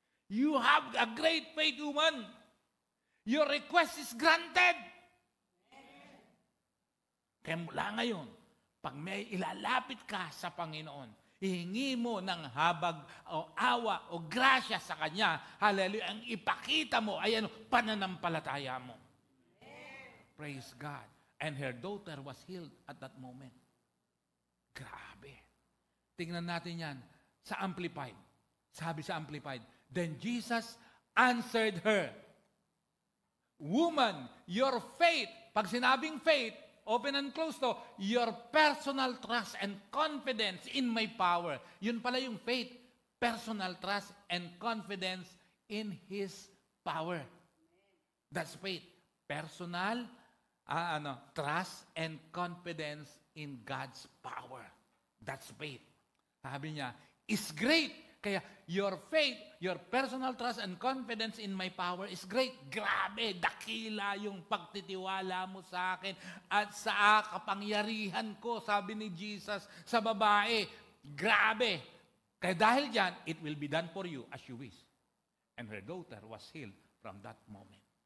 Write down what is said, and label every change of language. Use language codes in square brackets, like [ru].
[en] You have a great faith, woman. Your request is granted. [tl] Kaya mula ngayon, pag may ilalapit ka sa Panginoon, ihingi mo ng habag o awa o grasya sa Kanya, hallelujah, ang ipakita mo ay pananampalataya mo. [en] Praise God. And her daughter was healed at that moment. [tl] Grabe. Tingnan natin yan sa Amplified. Sabi sa Amplified, [en] then Jesus answered her, woman, your faith, [tl] pag sinabing faith, [en] open and close to, your personal trust and confidence in my power. [tl] Yun pala yung faith, [en] personal trust and confidence in His power. That's faith. Personal trust and confidence in God's power. That's faith. [tl] Sabi niya, [en] is great. [tl] Kaya [en] your faith, your personal trust and confidence in my power is great. [tl] Grabe, dakila yung pagtitiwala mo sa akin at sa kapangyarihan ko, sabi ni Jesus sa babae. Grabe. Kaya dahil dyan, [en] it will be done for you as you wish. And her daughter was healed from that moment.